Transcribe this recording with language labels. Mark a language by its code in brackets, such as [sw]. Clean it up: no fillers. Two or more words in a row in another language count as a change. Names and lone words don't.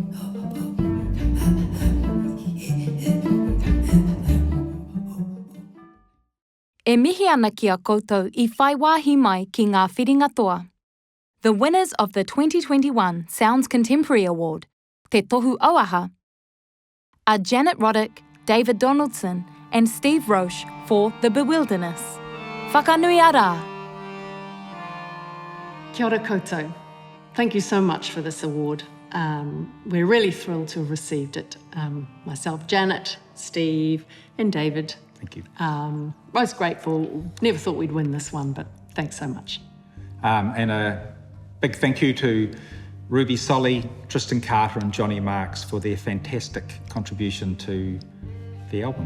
[mi] E mihi ana ki a koutou I whai wāhi mai ki ngā whiringa toa. [en] The winners of the 2021 SOUNZ Contemporary Award, Te Tohu Auaha, are Janet Roddick, David Donaldson and Steve Roche for The Bewilderness. [mi] Whakanui ara! Kia ora koutou. [en] Thank you so much for this award. We're really thrilled to have received it. Myself, Janet, Steve, and David. Thank you. Most grateful. Never thought we'd win this one, but thanks so much. And a big thank you to Ruby Solly, Tristan Carter and Johnny Marks for their fantastic contribution to the album.